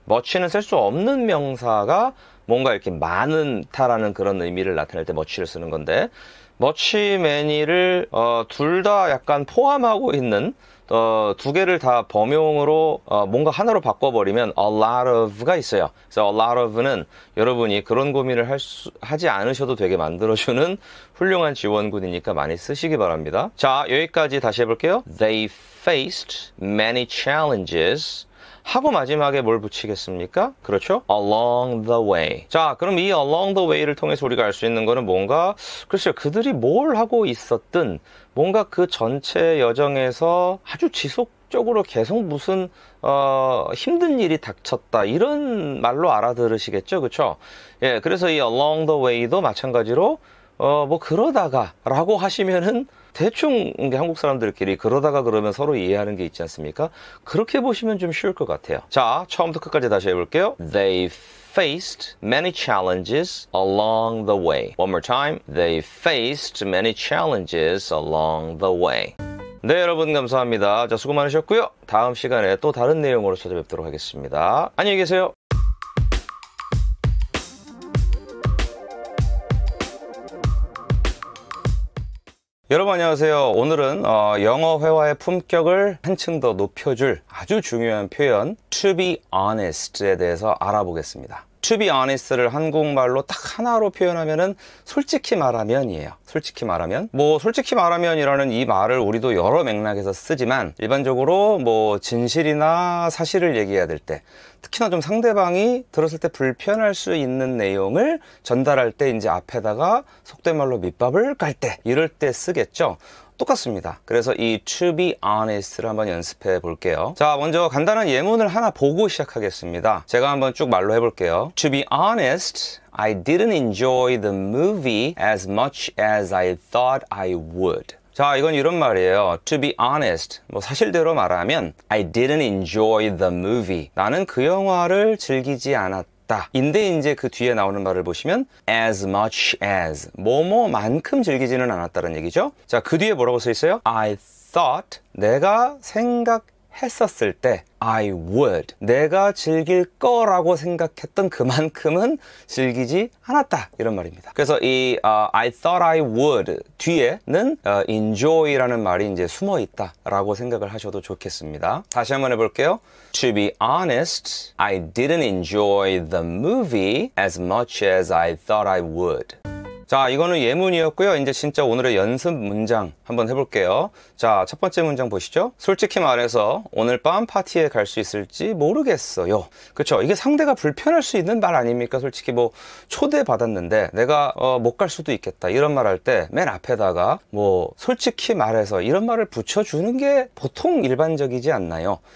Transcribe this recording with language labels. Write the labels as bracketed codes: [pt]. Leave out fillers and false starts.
[ko] much는 셀 수 없는 명사가 뭔가 이렇게 많다라는 그런 의미를 나타낼 때 much를 쓰는 건데, much, many를 둘 다 약간 포함하고 있는 두 개를 다 범용으로 뭔가 하나로 바꿔버리면 a lot of가 있어요. 그래서 a lot of는 여러분이 그런 고민을 하지 않으셔도 되게 만들어주는 훌륭한 지원군이니까 많이 쓰시기 바랍니다. 자, 여기까지 다시 해볼게요. [en] They faced many challenges. [ko] 하고 마지막에 뭘 붙이겠습니까? [en] 그렇죠? along the way. [ko] 자, 그럼 이 along the way를 통해서 우리가 알 수 있는 거는 뭔가, 글쎄요, 그들이 뭘 하고 있었든 뭔가 그 전체 여정에서 아주 지속적으로 계속 무슨 힘든 일이 닥쳤다, 이런 말로 알아들으시겠죠? 그렇죠? 예, 그래서 이 along the way도 마찬가지로 뭐 그러다가 라고 하시면은 대충 한국 사람들끼리 그러다가 그러면 서로 이해하는 게 있지 않습니까? 그렇게 보시면 좀 쉬울 것 같아요. 자, 처음부터 끝까지 다시 해볼게요. [en] They faced many challenges along the way. One more time. They faced many challenges along the way. [ko] 네, 여러분 감사합니다. 자, 수고 많으셨고요. 다음 시간에 또 다른 내용으로 찾아뵙도록 하겠습니다. 안녕히 계세요. 여러분 안녕하세요. 오늘은 영어 회화의 품격을 한층 더 높여줄 아주 중요한 표현 to be honest에 대해서 알아보겠습니다. to be honest를 한국말로 딱 하나로 표현하면은 솔직히 말하면이에요. 솔직히 말하면. 뭐 솔직히 말하면이라는 이 말을 우리도 여러 맥락에서 쓰지만 일반적으로 뭐 진실이나 사실을 얘기해야 될 때, 특히나 좀 상대방이 들었을 때 불편할 수 있는 내용을 전달할 때 이제 앞에다가 속된 말로 밑밥을 깔 때, 이럴 때 쓰겠죠. 똑같습니다. 그래서 이 to be honest를 한번 연습해 볼게요. 자, 먼저 간단한 예문을 하나 보고 시작하겠습니다. 제가 한번 쭉 말로 해볼게요. [en] To be honest, I didn't enjoy the movie as much as I thought I would. [ko] 자, 이건 이런 말이에요. [en] To be honest, 뭐 사실대로 말하면 I didn't enjoy the movie. [ko] 나는 그 영화를 즐기지 않았다. 인데 이제 그 뒤에 나오는 말을 보시면 as much as, 뭐뭐만큼 즐기지는 않았다는 얘기죠. 자, 그 뒤에 뭐라고 써 있어요? I thought, 내가 생각했었을 때 I would, 내가 즐길 거라고 생각했던 그만큼은 즐기지 않았다, 이런 말입니다. 그래서 이 I thought I would 뒤에는 enjoy라는 말이 이제 숨어 있다 라고 생각을 하셔도 좋겠습니다. 다시 한번 해볼게요. [en] To be honest, I didn't enjoy the movie as much as I thought I would. [ko] 자, 이거는 예문이었고요. 이제 진짜 오늘의 연습 문장 한번 해볼게요. 자, 첫 번째 문장 보시죠. 솔직히 말해서 오늘 밤 파티에 갈 수 있을지 모르겠어요. 그쵸? 이게 상대가 불편할 수 있는 말 아닙니까? 솔직히 뭐 초대받았는데 내가 못 갈 수도 있겠다 이런 말 할 때 맨 앞에다가 뭐 솔직히 말해서 이런 말을 붙여주는 게 보통 일반적이지 않나요?